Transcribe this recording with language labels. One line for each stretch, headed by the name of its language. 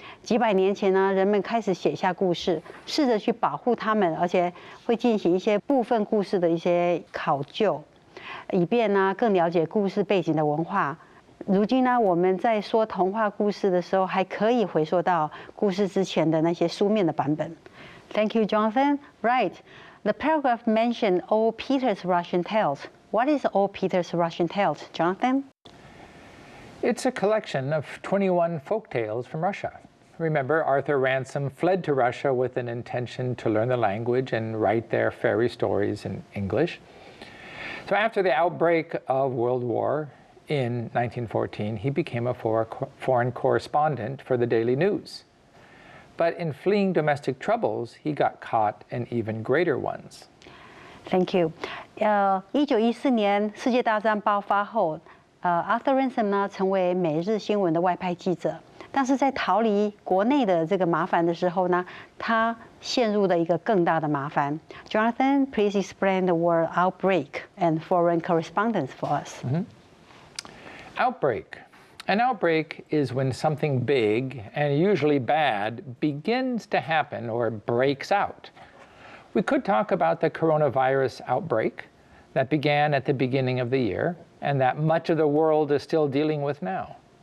Chinese: 几百年前呢，人们开始写下故事，试着去保护他们，而且会进行一些部分故事的一些考究，以便呢更了解故事背景的文化。如今呢，我们在说童话故事的时候，还可以回溯到故事之前的那些书面的版本。
English: Thank you, Jonathan. Right, the paragraph mentioned Old Peter's Russian Tales. What is Old Peter's Russian Tales, Jonathan? It's a collection of 21 folk tales from Russia. Remember, Arthur Ransom fled to Russia with an intention to learn the language and write their fairy stories in English. So after the outbreak of World War in 1914, he became a foreign correspondent for the Daily News. But in fleeing domestic troubles, he got caught in even greater ones. Thank you.
Chinese: 1914年世界大战爆发后，Arthur Ransom 呢成为每日新闻的外派记者，但是在逃离国内的这个麻烦的时候呢，他陷入了一个更大的麻烦。
English: Jonathan, please explain the word outbreak and foreign correspondence for us. Outbreak. An outbreak is when something big and usually bad begins to happen or breaks out. We could talk about the coronavirus outbreak that began at the beginning of the year and that much of the world is still dealing with now.